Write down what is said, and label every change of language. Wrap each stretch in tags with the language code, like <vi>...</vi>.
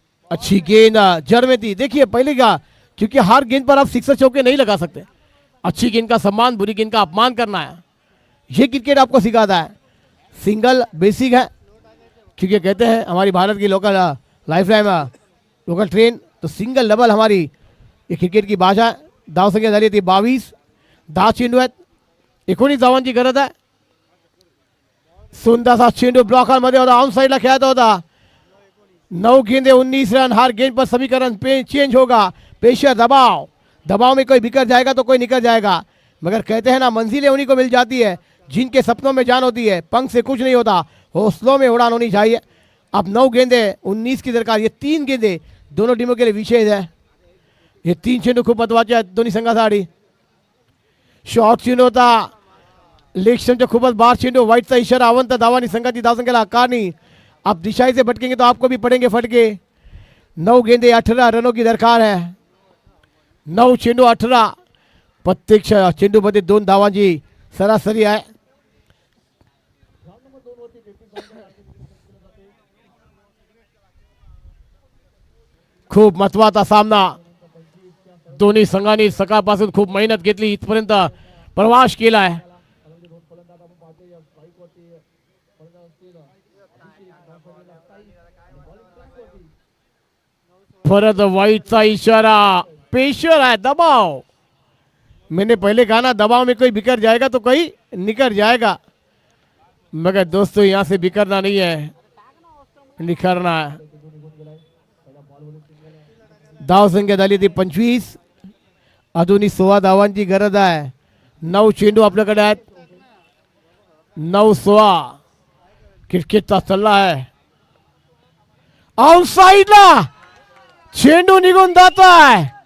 <hi>अच्छी गेंद जड़ में थी। देखिए पहले क्या, क्योंकि हर गेंद पर आप सिक्सर चौके नहीं लगा सकते। अच्छी गेंद का सम्मान, बुरी गेंद का अपमान करना है, ये क्रिकेट आपको सिखाता है। सिंगल बेसिक है, क्योंकि कहते हैं हमारी भारत की local life line local train, तो सिंगल डबल हमारी ये क्रिकेट की भाषा है।</hi> <mr>धाव संख्या झाली ती 22, 10 चेंडू आहेत, 19 धावांची गरज आहे। सुंदरसा चेंडू ब्लॉकरमध्ये होता, ऑन साइडला खेळत होता।</mr> <hi>9 गेंदे 19 रन। हर गेंद पर समीकरण चेंज होगा। पेशर दबाव, दबाव में कोई बिखर जाएगा तो कोई निकल जाएगा, मगर कहते हैं ना मंजिलें उन्हीं को मिल जाती है जिनके सपनों में जान होती है। पंख से कुछ नहीं होता, हौसलों में उड़ान होनी चाहिए। अब 9 गेंदे 19 की दरकार। ये 3 गेंदे दोनों टीमों के लिए विशेष है।</hi> <mr>ये 3 चेंडू खूप महत्वाचे आहेत दोन्ही संघासाठी। शॉर्ट चेंडू होता, लेग स्टंपच्या खूपच बार चेंडू। वाईटचा इशारा, अवंत धावांनी संघाची धावसंख्येला आकारणी।</mr> <hi>आप दिशाई से भटकेंगे तो आपको भी पड़ेंगे फटके। 9 गेंदे 18 रनों की दरकार है।</hi> <mr>9 चेंडू 18, प्रत्येक चेंडू मध्ये 2 धावांची सरासरी आहे। खूप महत्वाचा सामना, दोन्ही संघांनी सकाळपासून खूप मेहनत घेतली, इथपर्यंत प्रवास केला आहे। परत वाइटचा इशारा,</mr> <hi>पेशर है, दबाव। मैंने पहले कहा ना, दबाव में कोई बिखर जाएगा तो कोई निकल जाएगा, मगर दोस्तों यहाँ से बिखरना नहीं है, निखरना है।</hi> <mr>धाव संख्या झाली ती 25, अजूनही 16 धावांची गरज आहे। 9 चेंडू आपल्याकडे आहेत, 9-16 क्रिकेटचा सल्ला आहे। आउटसाइडला चेंडू निघून जातोय।</mr>